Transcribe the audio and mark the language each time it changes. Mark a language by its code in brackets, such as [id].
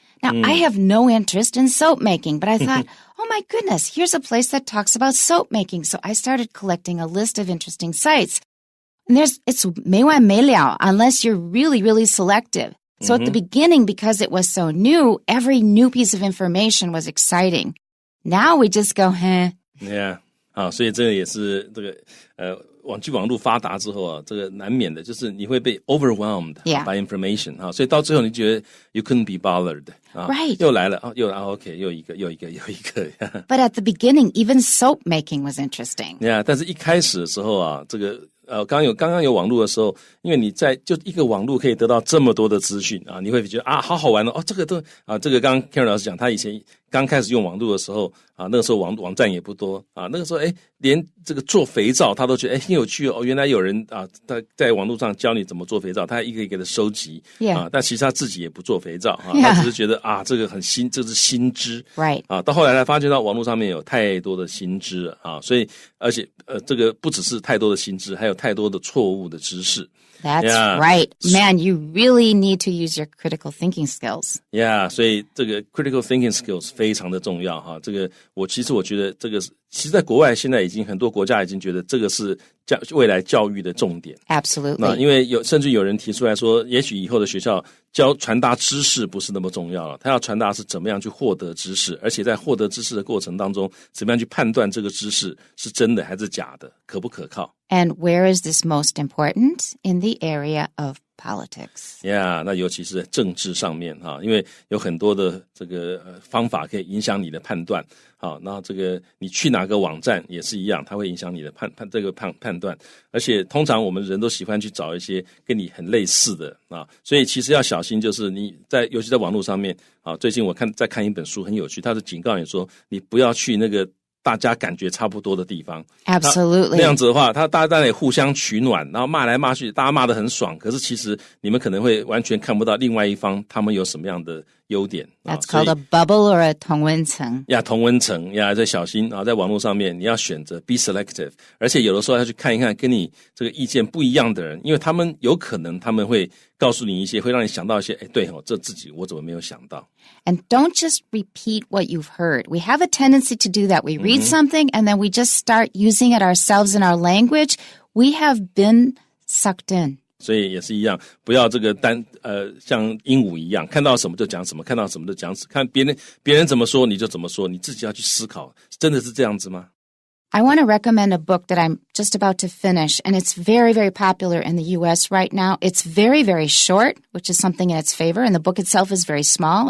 [en] Now, I have no interest in soap making, but I thought, oh my goodness, here's a place that talks about soap making. So I started collecting a list of interesting sites. And it's [zh] 没完没了 [en] unless you're really, really selective. So at the beginning, because it was so new, every new piece of information was exciting. Now we just go, Yeah. [zh] 好，所以这个也是这个网络发达之后啊，这个难免的就是你会被 [en] overwhelmed by information [zh] 啊，所以到最后你觉得 [en] you couldn't be bothered [zh] 啊 [en] Right. [zh] 又来了OK 又一个 [en] But at the beginning, even soap making was interesting. [zh] Yeah, 但是一开始的时候啊，这个刚刚有网络的时候，因为你就一个网络可以得到这么多的资讯啊，你会觉得啊好好玩哦，这个都这个刚刚 Karen 老师讲，他以前刚开始用网络的时候啊，那个时候网站也不多啊，那个时候连这个做肥皂他都觉得很有趣哦，原来有人啊在网络上教你怎么做肥皂，他一个一个的收集啊，但其实他自己也不做肥皂啊，他只是觉得啊这个很新，这是新知 [en] Right. [zh] 啊，到后来才发觉到网络上面有太多的新知啊，所以而且这个不只是太多的新知，还有太多的错误的知识。 [en] That's right. Man, you really need to use your critical thinking skills. [zh] Yeah, 所以这个 [en] critical thinking skills [zh] 非常的重要哈。这个我觉得这个其实在国外现在已经很多国家已经觉得这个是未来教育的重点。 [en] Absolutely. [zh] 那因为甚至有人提出来说，也许以后的学校传达知识不是那么重要了，他要传达是怎么样去获得知识，而且在获得知识的过程当中，怎么样去判断这个知识是真的还是假的，可不可靠。 [en] And where is this most important? In the area of politics. [zh] Yeah, 那尤其是在政治上面哈，因为有很多的这个方法可以影响你的判断。好，那这个你去哪个网站也是一样，它会影响你的判断。而且通常我们人都喜欢去找一些跟你很类似的啊，所以其实要小心，就是尤其在网络上面啊。最近我在看一本书很有趣，它是警告你说，你不要去那个大家感觉差不多的地方。 [en] Absolutely. [zh] 那样子的话，大家也互相取暖，然后骂来骂去，大家骂得很爽，可是其实你们可能会完全看不到另外一方他们有什么样的优点。 [en] That's called a bubble or a [zh] 同温层。同温层呀，在小心啊，在网络上面你要选择 [en] be selective， [zh] 而且有的时候要去看一看跟你这个意见不一样的人，因为他们有可能他们会告诉你一些，会让你想到一些，对哦，这自己我怎么没有想到。 [en] And don't just repeat what you've heard. We have a tendency to do that. We read something and then we just start using it ourselves in our language. We have been sucked in. [zh] 所以也是一样，不要这个像鹦鹉一样，看到什么就讲什么，看到什么就讲什么，看别人怎么说你就怎么说，你自己要去思考，真的是这样子吗？ [en] I want to recommend a book that I'm just about to finish, and it's very, very popular in the U.S. right now. It's very, very short, which is something in its favor, and the book itself is very small.